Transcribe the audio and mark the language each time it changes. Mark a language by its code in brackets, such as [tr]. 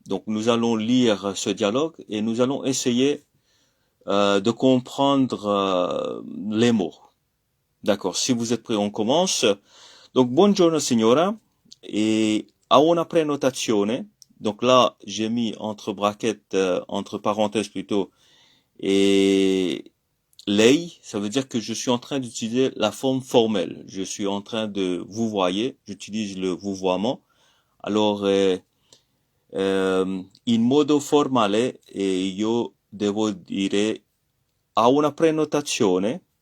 [fr] Donc nous allons lire ce dialogue et nous allons essayer de comprendre les mots. D'accord, si vous êtes prêts, on commence. [it] Donc buongiorno signora, et a una prenotazione. [fr] Donc là, j'ai mis entre brackets, entre parenthèses plutôt, et lei, ça veut dire que je suis en train d'utiliser la forme formelle. Je suis en train de vous voyez, j'utilise le vouvoiement. [it] Alors, in modo formale, io devo dire a una prenotazione.